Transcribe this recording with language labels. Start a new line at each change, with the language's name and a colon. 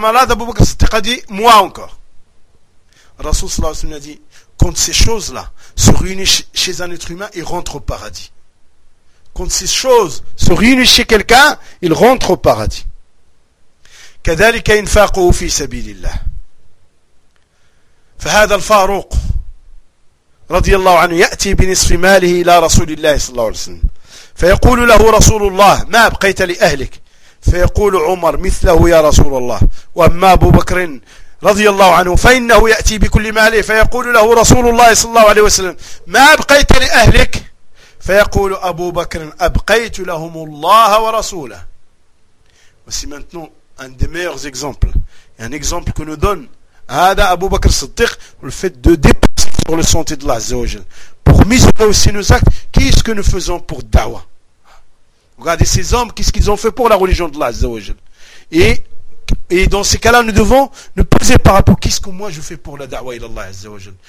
French: Abu Bakr Siddiq a dit, moi encore. Rasoul sallallahu alayhi wa sallam a dit, quand ces choses-là se réunissent chez un être humain, il rentre au paradis. Quand ces choses se réunissent chez quelqu'un, il rentre au paradis.
Arabic: كذلك انفاقه في سبيل الله. فهذا الفاروق رضي الله عنه يأتي بنصف ماله إلى رسول الله صلى الله عليه وسلم فيقول له رسول الله ما بقيت لأهلك؟ فيقول عمر مثله يا رسول الله. وأما أبو بكر رضي الله عنه فإنه يأتي بكل ماله فيقول له رسول الله صلى الله عليه وسلم ما بقيت لأهلك؟ فيقول أبو بكر أبقيت لهم الله ورسوله.
French: Voici maintenant un des meilleurs exemples. Un exemple que nous donne
Arabic: هذا أبو بكر الصديق
French: le fait de dépasser sur le sentier de l'Azza wa Jal. Pour mesurer aussi nos actes, qu'est-ce que nous faisons pour Dawa? Regardez ces hommes, qu'est-ce qu'ils ont fait pour la religion de l'Azza wa Jal. Et dans ces cas-là, nous devons nous poser par rapport à qu'est-ce que moi je fais pour la Dawa ila Allah Azza wa Jal.